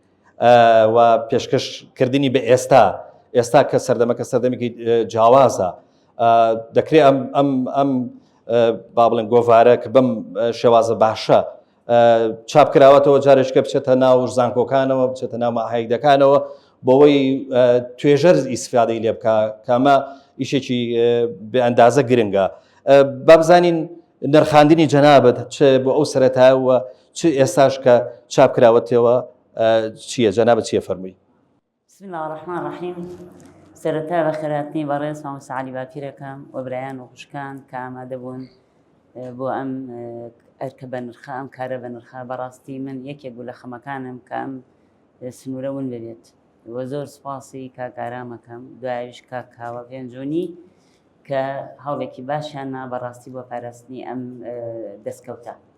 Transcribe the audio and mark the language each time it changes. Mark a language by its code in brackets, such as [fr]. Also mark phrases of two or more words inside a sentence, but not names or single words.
[ckb] و پێشکەشکردنی بە ئێستا کە سەردەمەکە سەردەمێکی جیاوازە دەکرێت ئەم با بڵێن گۆڤارە کە بەم شێوازە باشە چاپکراوەتەوە جارێشکە بچێتە ناو زانکۆکانەوە بچێتە ناو ماهایدەکانەوە بۆەوەی توێژەر ئیسفادەی لێ بکە کامە ئیشێکی بە ئەندازە گرنگە. با بزانین نرخاندنی جەنابەت چ بۆ ئەو سەرەتایەوە چ ئێستاش کە چاپکراوەتەوە چییە جەنابەت چییە فەرمووی؟ [ar] بسم الله الرحمن الرحیم. [ckb] سەرەتا بە خێراتنی بەڕێز مامۆستا عەلی باپیرەکەم و برایان و خوشکان کە ئامادە بوون بۆ ئەم ئەرکە بە نرخە ئەم کارە بە نرخە بەڕاستی من یەکێک بوو لە خەمەکانم کە ئەم سنوورە ون ببێت وە زۆر سوپاسی کاکارامەکەم دوایش کاکاوە پێنجۆنی کە هەوڵێکی باشیاننا بەڕاستی بۆ پاراستنی ئەم دەستکەوتە.